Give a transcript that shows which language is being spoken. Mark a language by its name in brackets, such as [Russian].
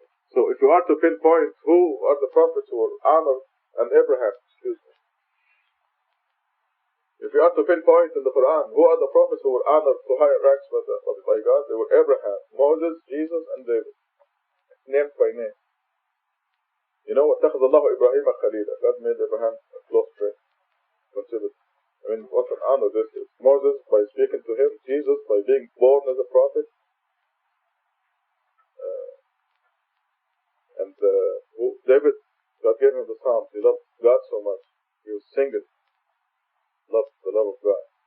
[English] So if you are to pinpoint who are the prophets who were honored, and Abraham, if you are to pinpoint in the Quran who are the prophets who were honored to higher ranks by God, they were Abraham, Moses, Jesus, and David, named by name. You know, [Arabic] وَاتَّخَذَ اللَّهُ إِبْرَاهِيمَ خَلِيلًا. [English] God made Abraham a close friend. Consider. What an honor this is. Moses by speaking to him, Jesus by being born as a prophet, and David, God gave him the Psalms. He loved God so much. He was singing, loved the love of God.